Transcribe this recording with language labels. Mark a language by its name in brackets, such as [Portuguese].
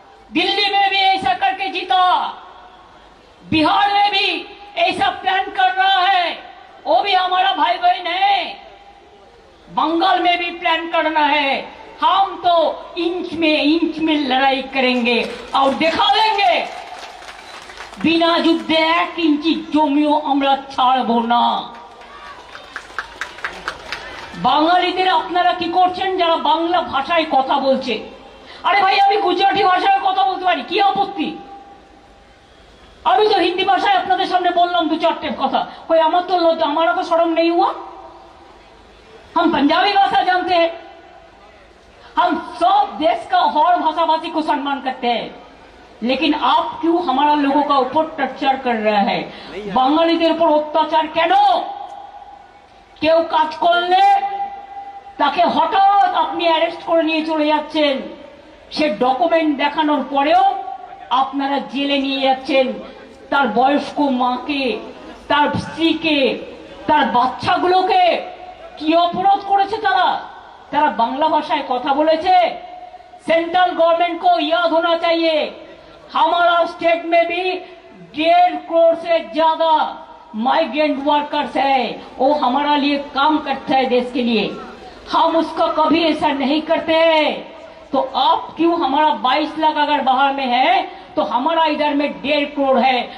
[Hindi] दिल्ली में भी ऐसा करके जीता, बिहार में भी ऐसा प्लान कर रहा है, वो भी हमारा भाई बहन है। बंगाल में भी प्लान करना है। हम तो इंच में लड़ाई करेंगे और दिखा देंगे, [Bangla] बिना युद्धे 1 इंची জমিও আমরা ছাড়বো না। বাঙালিদের আপনারা কি করছেন যারা বাংলা ভাষায় কথা বলছে? আরে ভাই, আমি গুজরাটি ভাষায় কথা বলতে পারি, কি আপত্তি? আমি তো হিন্দি ভাষায় আপনাদের সামনে বললাম 2-4 কথা, [Hindi] कोई [Bangla] আমার তো লজ্জা, [Hindi] हमारा तो शर्म नहीं हुआ? हम पंजाबी भाषा जानते हैं, हम सब देश का और भाषा भाषी को सम्मान करते हैं, लेकिन आप क्यों हमारा लोगों का ऊपर टर्चर कर रहा है? [Bangla] বাঙালিদের উপর অত্যাচার কেন? কেউ কাজ করলে তাকে হঠাৎ আপনি অ্যারেস্ট করে নিয়ে চলে যাচ্ছেন, সে ডকুমেন্ট দেখানোর পরেও আপনারা জেলে নিয়ে যাচ্ছেন তার বয়স্ক মাকে, তার স্ত্রীকে, তার বাচ্চাগুলোকে। কি অপরাধ করেছে তারা? তারা বাংলা ভাষায় কথা বলেছে। [Hindi] सेंट्रल गवर्नमेंट को याद होना चाहिए, हमारा स्टेट में भी 1.5 करोड़ से ज्यादा माइग्रेंट वर्कर्स है, वो हमारा लिए काम करता है देश के लिए। हम उसका कभी ऐसा नहीं करते हैं। तो आप क्यों, हमारा 22 लाख अगर बाहर में है तो हमारा इधर में 1.5 करोड़ है।